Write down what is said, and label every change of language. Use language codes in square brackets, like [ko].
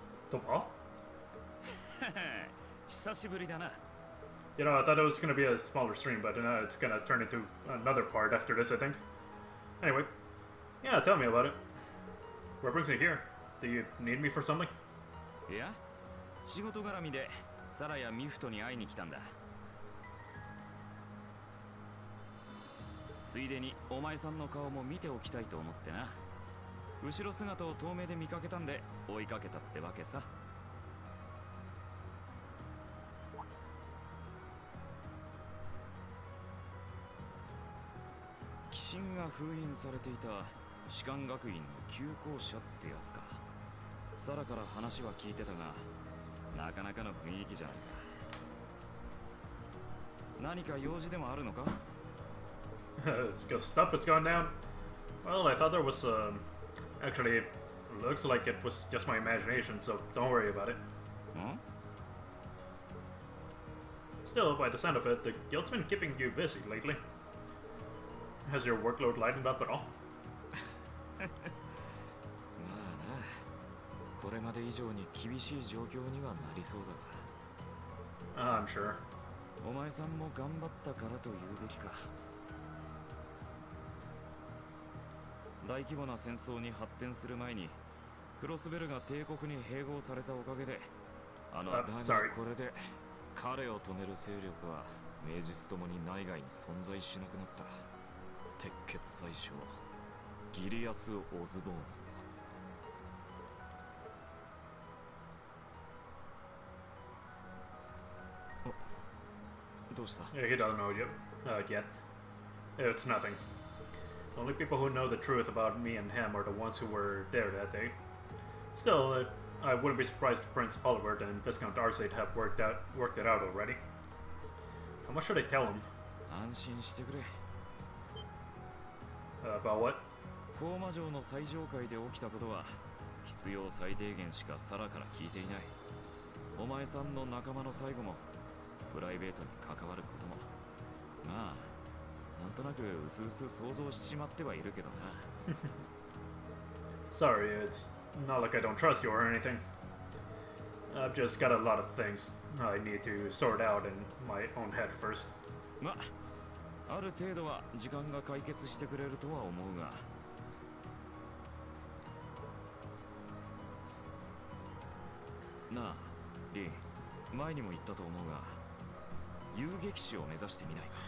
[en] Toval? [ja] 久しぶりだな。 [en] You know, I thought it was going to be a smaller stream, but it's going to turn into another part after this, I think. Anyway, yeah, tell me about it. What brings you here? Do you need me for something? [ja] いや、仕事絡みでサラやミフトに会いに来たんだ。ついでにお前さんの顔も見ておきたいと思ってな。後ろ姿を遠目で見かけたんで追いかけたってわけさ。鬼神が封印されていた士官学院の旧校舎ってやつか。サラから話は聞いてたが、なかなかの雰囲気じゃないか。何か用事でもあるのか？ [en] Stuff has gone down. Well, I thought there was, actually, it looks like it was just my imagination, so don't worry about it. Huh? Still, by the sound of it, the guild's been keeping you busy lately. Has your workload lightened up at all? [ja] まあな、これまで以上に厳しい状況にはなりそうだが。 [en] I'm sure. [ja] お前さんも頑張ったからと言うべきか。大規模な戦争に発展する前にクロスベルが帝国に併合されたおかげでだがこれで彼を止める勢力は名実ともに内外に存在しなくなった。鉄血宰相ギリアス・オズボーン。どうした？ [en] Yeah, he doesn't know yet. It's nothing. The only people who know the truth about me and him are the ones who were there that day. Still, I wouldn't be surprised if Prince Olivert and Viscount Arsate have worked it out already. How much should I tell him? [ja] 安心してくれ。 [en] About what? [ja] フォーマ城の最上階で起きたことは必要最低限しかサラから聞いていない。お前さんの仲間の最後もプライベートに関わることもまあなんとなく薄々想像しちまってはいるけどな。 [en] Sorry, it's not like I don't trust you or anything. I've just got a lot of things I need to sort out in my own head first. [ja] まある程度は時間が解決してくれるとは思うが。なあ、リン、前にも言ったと思うが、遊撃士を目指してみない。